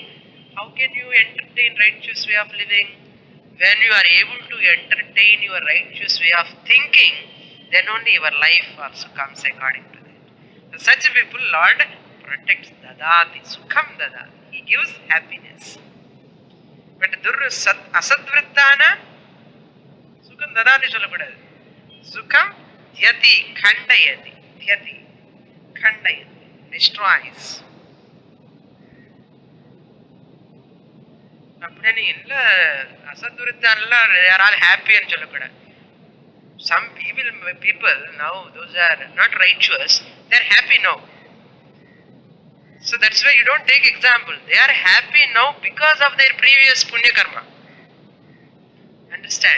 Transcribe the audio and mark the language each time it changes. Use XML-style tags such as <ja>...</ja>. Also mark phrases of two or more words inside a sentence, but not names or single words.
<en>How can you entertain righteous way of living? When you are able to entertain your righteous way of thinking, then only your life also comes according to that. So such people, Lord protects</en> <sa>ददाति सुखं ददाति.</sa> <en>He gives happiness.</en> <sa>बट् असद्वृत्तान सुखं ददाति sollakudadu. सुखं याति खण्डयति. याति खण्डयति. Destroys.</sa> <ta>அப்படியே இல்லை அசத்துரித்தானெல்லாம்</ta> <en>they are all happy and</en> <ta>சொல்லக்கூடாது.</ta> <en>Some evil people now, those are not righteous, they are happy now. So that's why you don't take example. They are happy now because of their previous</en> <sa>पुण्य कर्म.</sa> <en>Understand?</en>